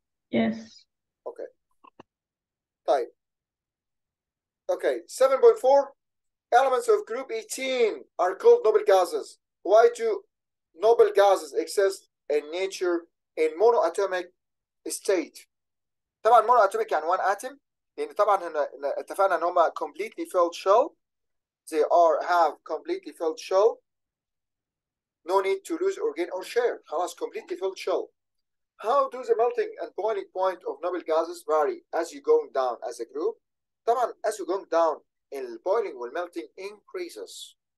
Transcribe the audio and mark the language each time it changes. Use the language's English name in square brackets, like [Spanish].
[English] Yes. Okay. طيب. Okay, 7.4 elements of group 18 are called noble gases. Why do noble gases exist in nature in monoatomic state? [Arabic] طبعا monoatomic يعني one atom، لأن طبعا هنا اتفقنا ان هم [English] completely filled shell. They have completely filled shell. No need to lose or gain or share. [Arabic] خلاص [English] completely filled shell. How do the melting and boiling point of noble gases vary as you going down as a group? [Arabic] طبعا [English] as you going down in boiling or melting increases.